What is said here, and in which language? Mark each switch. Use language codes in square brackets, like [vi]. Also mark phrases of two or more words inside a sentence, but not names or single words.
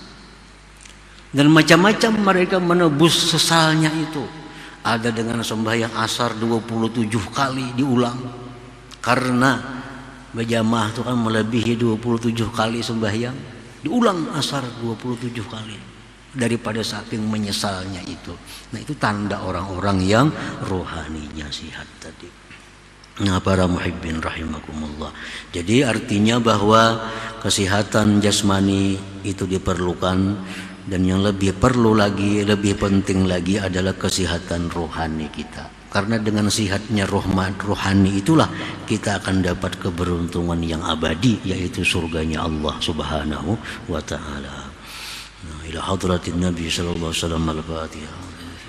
[id] Dan macam-macam mereka menebus sesalnya itu. Ada dengan sembahyang asar 27 kali diulang. Karena berjamaah itu kan melebihi 27 kali sembahyang. Diulang asar 27 kali. Daripada saking menyesalnya itu. Nah, itu tanda orang-orang yang rohaninya sihat tadi. Nah, para [ar] محبين رحمكم الله. [id] Jadi artinya bahwa kesehatan jasmani itu diperlukan, dan yang lebih perlu lagi, lebih penting lagi adalah kesehatan rohani kita. Karena dengan sehatnya rohani itulah kita akan dapat keberuntungan yang abadi, yaitu surganya [ar] الله سبحانه وتعالى. إلى حضرة النبي صلى الله عليه وسلم الفاتحة.